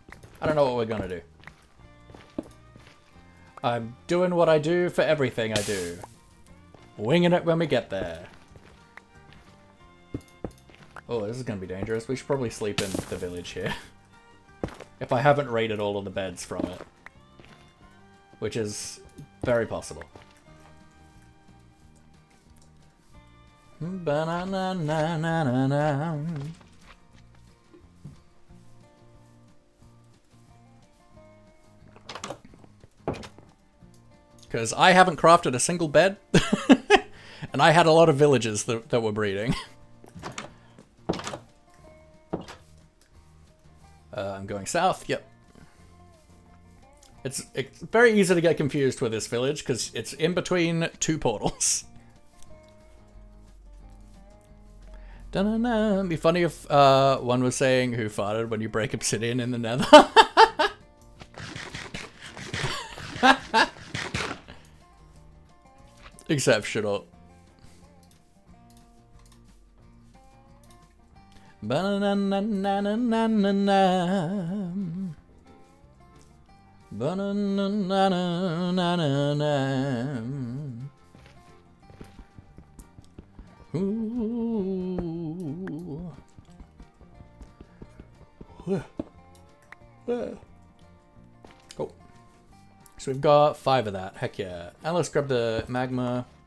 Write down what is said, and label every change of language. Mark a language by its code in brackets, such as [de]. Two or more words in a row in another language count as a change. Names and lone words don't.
[en] I don't know what we're gonna do. I'm doing what I do for everything I do. Winging it when we get there. Oh, this is gonna be dangerous. We should probably sleep in the village here. If I haven't raided all of the beds from it. Which is very possible. Ba-na-na-na-na-na. Because I haven't crafted a single bed. And I had a lot of villagers that were breeding. I'm going south, yep. It's very easy to get confused with this village because it's in between two portals. Da-na-na. It'd be funny if one was saying who farted when you break obsidian in the nether. Exceptional. Ba-na-na-na-na-na-na-na. Ba-na-na-na-na-na-na. Ooh. Oh. So we've got 5 of that. Heck yeah. And let's grab the magma.